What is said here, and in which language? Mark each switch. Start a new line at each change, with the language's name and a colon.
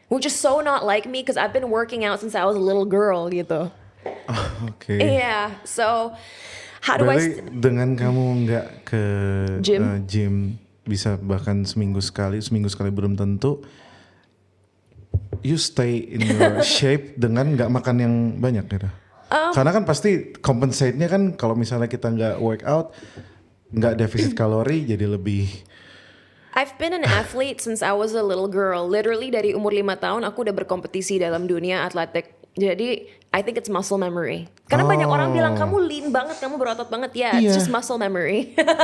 English: Which is so not like me, because I've been working out since I was a little girl gitu.
Indonesian: Oke.
English: Yeah, so how do
Indonesian: Berarti dengan kamu nggak ke gym bisa bahkan seminggu sekali belum tentu
English: you stay in your shape
Indonesian: dengan nggak makan yang banyak gitu. Karena kan pasti compensate-nya kan kalau misalnya kita nggak workout, nggak defisit kalori, jadi lebih.
English: I've been an athlete since I was a little girl.
Indonesian: Literally dari umur 5 tahun aku udah berkompetisi dalam dunia atletik. Jadi
English: I think it's muscle memory.
Indonesian: Karena banyak orang bilang kamu lean banget, kamu berotot banget.
English: Yeah, it's just muscle memory.